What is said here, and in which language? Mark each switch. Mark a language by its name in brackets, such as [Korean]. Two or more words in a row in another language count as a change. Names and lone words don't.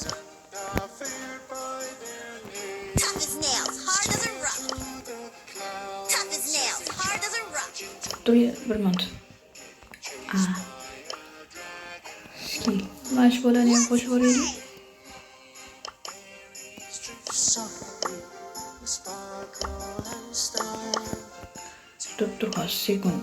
[English] Tough as nails, hard as a rock. Tough as nails, hard as a rock. [Uzbek] Turya bir minut. Skill. Mash bolani ham qo'shib yuboraylik. Tur hozir sekund.